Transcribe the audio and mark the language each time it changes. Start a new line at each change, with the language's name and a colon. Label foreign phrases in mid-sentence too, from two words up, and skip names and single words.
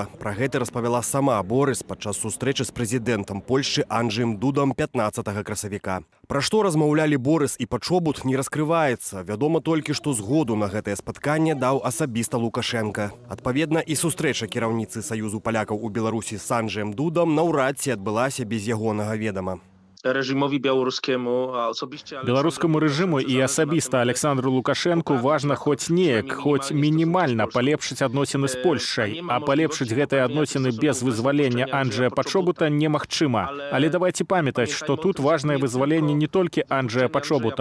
Belarusian: Пра гэта распавяла сама Борys падчас сустрэчы з прэзідэнтам Польшчы Анджэем Дудам 15 красавіка. Пра што размаўлялі Борys і Пачобут не раскрываецца. Вядома толькі, што згоду на гэтае спатканне даў асабіста Лукашенка. Адпаведна, і сустрэча кіраўніцы Саюзу палякаў у Беларусі з Анджэем Дудам наўрад ці адбылася без ягонага ведама.
Polish: Reżimowi białoruskiemu, a osobiście...
Belarusian: Беларускаму рэжыму і асабіста Александру Лукашэнку важна хоць неяк, хоць мінімальна палепшыць адносіны з Польшчай, а палепшыць гэтыя адносіны без вызвалення Анджэя Пачобута немагчыма. Але давайце памятаць, што тут важнае вызваленне не толькі Анджэя Пачобута.